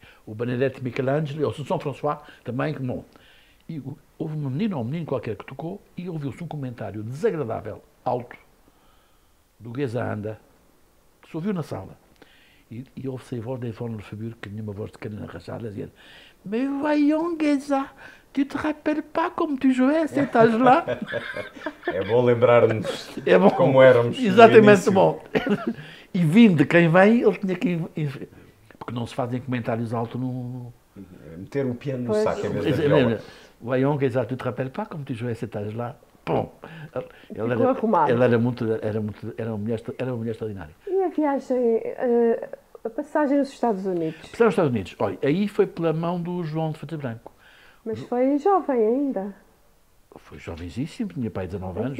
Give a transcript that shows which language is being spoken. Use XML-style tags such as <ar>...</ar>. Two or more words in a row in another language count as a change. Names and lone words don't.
<pt>O Benedetti Michelangelo, o São François, também, bom. E houve uma menina ou um menino qualquer que tocou e ouviu-se um comentário desagradável, alto, do Geza Anda, que se ouviu na sala. E ouve-se a voz da Yvonne Lefebvre, que tinha uma voz de canina rachada, dizendo:</pt> <fr>Mais voyons, Geza, tu te rappelles pas como tu jouais à cet âge-là?</fr> <pt>É bom lembrar-nos É bom. como éramos. Exatamente, bom. E vindo de quem vem, ele tinha que... Porque não se fazem comentários altos no... Meter o piano no Pois. saco em vez da viola.</pt> <fr>Voyons, Geza, tu te rappelles pas como tu jouais à cet âge-là?</fr> <pt>Bom. Ficou arrumado. Ela era uma mulher extraordinária. E a viagem, a passagem nos Estados Unidos? Para os Estados Unidos, olha, aí foi pela mão do João de Fata Branco. Mas foi jovem ainda. Foi jovenzíssimo, tinha pai de 19 anos.</pt>